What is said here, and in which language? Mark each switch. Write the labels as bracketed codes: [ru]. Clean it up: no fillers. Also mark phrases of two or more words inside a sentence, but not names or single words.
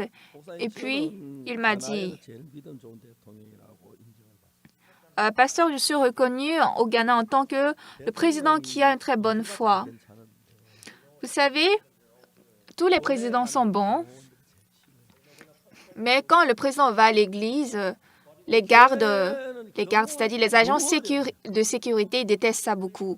[fr] Et puis, il m'a dit, [ko] 제일 믿음 좋은 대통령이라고 인정을 받았어요. [fr] Pasteur, je suis reconnu au Ghana en tant que le président qui a une très bonne foi. Vous savez, tous les présidents sont bons, mais quand le président va à l'église, les gardes, c'est-à-dire les agents de sécurité, ils détestent ça beaucoup.